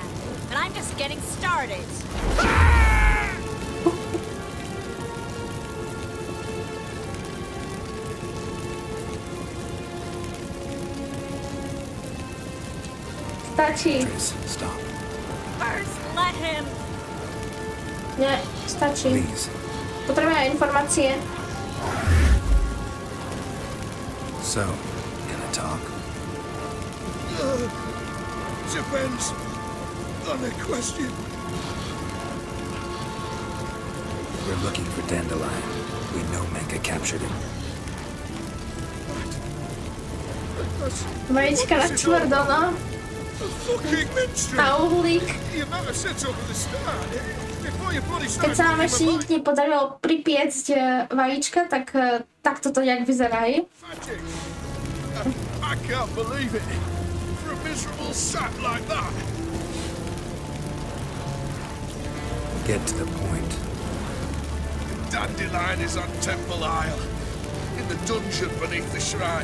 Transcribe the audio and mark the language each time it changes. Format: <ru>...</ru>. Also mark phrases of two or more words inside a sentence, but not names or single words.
<en>But I'm just getting started.</en> <sk>Stačí.</sk> <en>Tris, stop. First, let him.</en> <sk>Nie, stačí.</sk> <en>Please.</en> <sk>Potrebujeme informácie.</sk> <en>So, gonna talk? Depends on the question. We're looking for Dandelion. We know Menka captured him.</en> <sk>Vajíčka na tvrdo, no.</sk> <en>A fucking minstrel.</en> <sk>Na uhlík.</sk> <en>You better set up at the start. Before your body</en> <sk>Keď</sk> <en>starts</en> <sk>sa nám</sk> <en>moving</en> <sk>ešte my nikdy nepodarilo pripiecť vajíčka, tak takto to nejak vyzerá, hej?</sk> <en>magic. I can't believe it. For a miserable sap like that. Get to the point. Dandelion is on Temple Isle, in the dungeon beneath the shrine.</en>